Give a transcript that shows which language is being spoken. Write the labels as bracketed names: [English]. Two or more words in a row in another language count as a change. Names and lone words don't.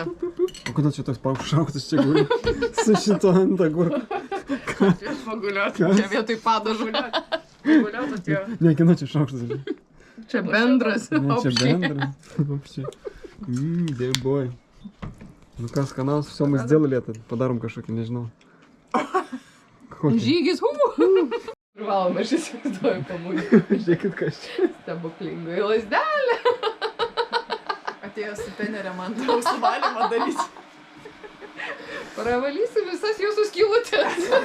[Lithuanian] O kodėl čia toks šauktas čia guli? Su šito ant agurko. Aš paguliuoti. Čia vietoj padažų. Paguliuoti atėjo. Ne, kino čia šaukštas. Čia bendras. Ne, čia bendras. Вообще. Dėboj. Nu kas, kanalas, [Russian] все, мы сделали это. [Lithuanian] Padarom kažkokį, nežinau. Kokį? Žygis. Privalom, aš įsivaizduoju pabūdį. Žiūrėkit, kas čia. Stebuklingai lasdelė. Atėjo supenerė man drausų valymą daryti. Pravalysiu visas jūsų skylutės.